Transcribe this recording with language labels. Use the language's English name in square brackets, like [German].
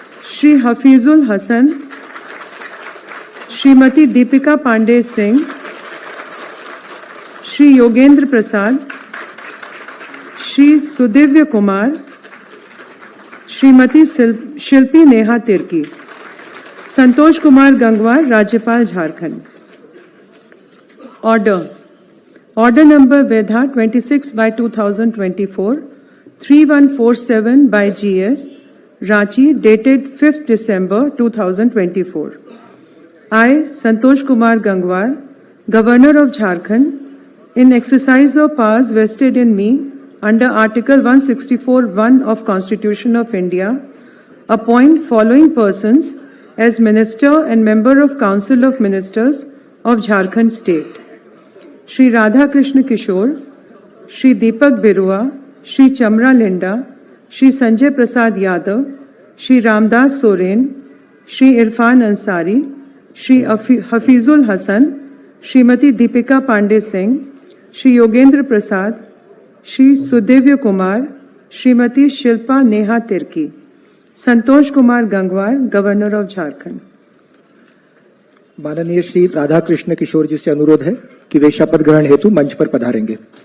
[Hindi] श्री हफीजुल हसन, श्रीमती दीपिका पांडे सिंह, श्री योगेंद्र प्रसाद, श्री सुदिव्य कुमार, श्रीमती शिल्पी नेहा तिर्की। संतोष कुमार गंगवार, राज्यपाल Jharkhand. Order number Vedha 26/2024 3147 by GS [English] Ranchi, dated 5th December 2024. I, Santosh Kumar Gangwar, Governor of Jharkhand, in exercise of powers vested in me under Article 164(1) of Constitution of India, appoint following persons as Minister and Member of Council of Ministers of Jharkhand State: Shri Radha Krishna Kishore, Shri Deepak Birua, Shri Chamra Linda, Shri Sanjay Prasad Yadav, Shri Ramdas Soren, Shri Irfan Ansari, Shri Hafizul Hassan, Srimati Deepika Pandey Singh, Shri Yogendra Prasad, Shri Sudevya Kumar, Srimati Shilpa Neha Tirki. Santosh Kumar Gangwar, governor of Jharkhand. [Hindi] माननीय श्री राधा कृष्ण किशोर जी से अनुरोध है कि वे शपथ ग्रहण हेतु मंच पर पधारेंगे।